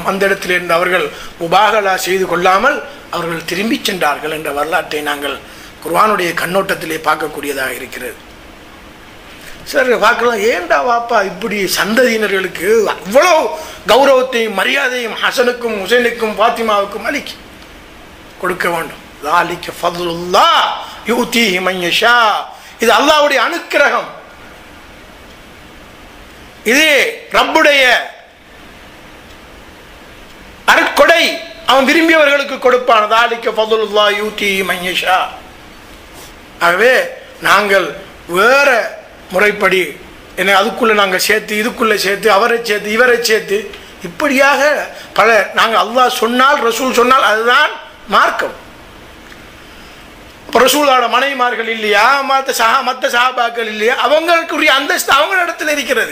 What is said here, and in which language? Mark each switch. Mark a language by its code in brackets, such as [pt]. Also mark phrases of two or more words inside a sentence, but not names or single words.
[ta] அந்த இடத்திலே இருந்து அவர்கள் முபாஹலா செய்து கொள்ளாமல் அவர்கள் திரும்பி சென்றார்கள் என்ற வரலாற்றை நாங்கள் குர்ஆனுடைய கண்ணோட்டத்திலே பார்க்கக்கூடியதாக இருக்கிறது. சரி, பார்க்கலாம், ஏண்டா வாப்பா இப்படி சந்ததியினர்களுக்கு அவ்வளோ கௌரவத்தையும் மரியாதையும் ஹசனுக்கும் ஹுசைனுக்கும் ஃபாத்திமாவுக்கும் அளிக்க கொடுக்க வேண்டும். [ar] ذَلِكَ فَضْلُ اللَّهِ يُؤْتِيهِ مَن يَشَاءُ. [ta] இது அல்லாஹ்வுடைய அனுக்கிரகம், இது ரப்புடைய அருட்கொடை. அவன் விரும்பியவர்களுக்கு கொடுப்பான். [ar] ذَلِكَ فَضْلُ اللَّهِ يُؤْتِيهِ مَن يَشَاءُ. [ta] ஆகவே நாங்கள் வேற முறைப்படி என்ன அதுக்குள்ளே நாங்கள் சேர்த்து இதுக்குள்ளே சேர்த்து அவரை சேர்த்து இவரை சேர்த்து இப்படியாக பல நாங்கள் அல்லாஹ் சொன்னால் ரசூல் சொன்னால் அதுதான் மார்க்கம். இப்போ ரசூலோட மனைவிமார்கள் இல்லையா, மற்ற சஹாபாக்கள் இல்லையா, அவங்களுக்குரிய அந்தஸ்து அவங்களிடத்தில் இருக்கிறது.